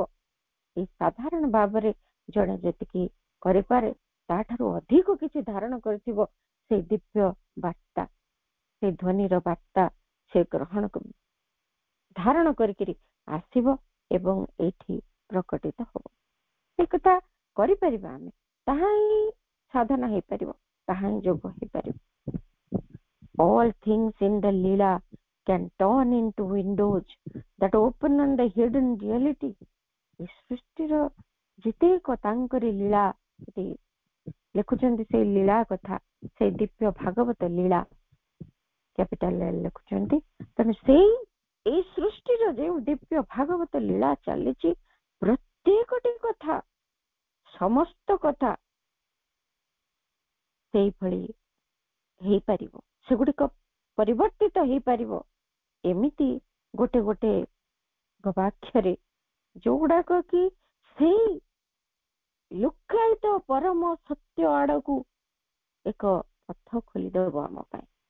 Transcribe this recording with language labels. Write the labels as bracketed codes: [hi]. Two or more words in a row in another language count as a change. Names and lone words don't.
[or] ଏଇ ସାଧାରଣ ଭାବରେ ଜଣେ ଯେତିକି କରିପାରେ ତାଠାରୁ ଅଧିକ କିଛି ଧାରଣ କରିଥିବ ସେଇ ଦିବ୍ୟ ବାର୍ତ୍ତା, ସେଇ ଧ୍ୱନିର ବାର୍ତ୍ତା ସେ ଗ୍ରହଣ ଧାରଣ କରିକିରି ଆସିବ ଏବଂ ଏଇଠି ପ୍ରକଟିତ ହବ। ସେ କଥା କରିପାରିବା ଆମେ, ତାହା ହିଁ ସାଧନା ହେଇପାରିବ, ତାହା ହିଁ ଯୋଗ ହେଇପାରିବ। [en] All things in the Leela can turn into windows that open on the hidden reality. [or] ଏ ସୃଷ୍ଟିର ଯେତେକ ତାଙ୍କରି ଲୀଳା ଲେଖୁଛନ୍ତି, ସେଇ ଲୀଳା କଥା, ସେଇ ଦିବ୍ୟ ଭାଗବତ ଲୀଳା କ୍ୟାପିଟାଲ ଲେଖୁଛନ୍ତି। ତେଣୁ ସେଇ ଏଇ ସୃଷ୍ଟିର ଯେଉଁ ଦିବ୍ୟ ଭାଗବତ ଲୀଳା ଚାଲିଛି, ପ୍ରତ୍ୟେକଟି କଥା, ସମସ୍ତ କଥା ସେଇଭଳି ହେଇପାରିବ, ସେଗୁଡିକ ପରିବର୍ତ୍ତିତ ହେଇପାରିବ ଏମିତି ଗୋଟେ ଗୋଟେ ଗବାକ୍ଷରେ, ଯୋଉଗୁଡାକ କି ସେଇ ଲୁକାୟିତ ପରମ ସତ୍ୟ ଆଡକୁ ଏକ ପଥ ଖୋଲିଦେବ ଆମ ପାଇଁ।